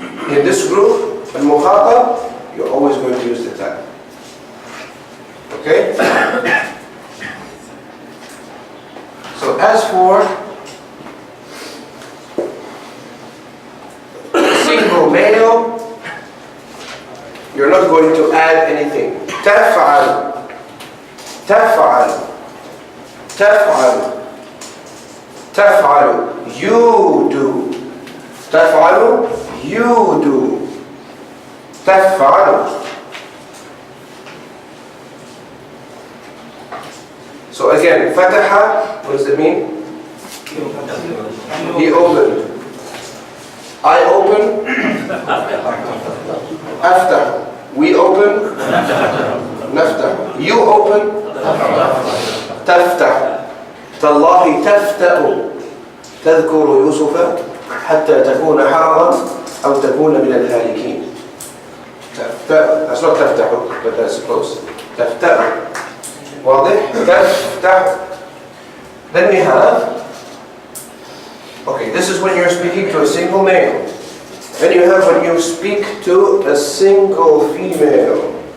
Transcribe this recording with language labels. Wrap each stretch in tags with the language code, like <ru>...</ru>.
<en>In this group, al-mukhatab, you're always going to use the ta. Okay? as for single male, you're not going to add anything.</en> <ar>تفعل تفعل تفعل تفعل</ar> <en>you do.</en> <ar>تفعل</ar> <en>you do.</en> <ar>تفعل.</ar> <en>So again,</en> <ar>فتح,</ar> <en>what does it mean? He opened. I open.</en> <ar>أفتح.</ar> <en>We open.</en> <ar>نفتح.</ar> <en>You open.</en> <ar>تفتح. تالله تفتأ تذكر يوسف حتى تكون حرضا أو تكون من الهالكين. تفتأ.</ar> <en>That's not</en> <ar>تفتح,</ar> <en>but that's close.</en> <ar>تفتأ. واضح؟ تفتح.</ar> <en>Then we have, okay, this is when you're speaking to a single male. Then you have when you speak to a single female.</en>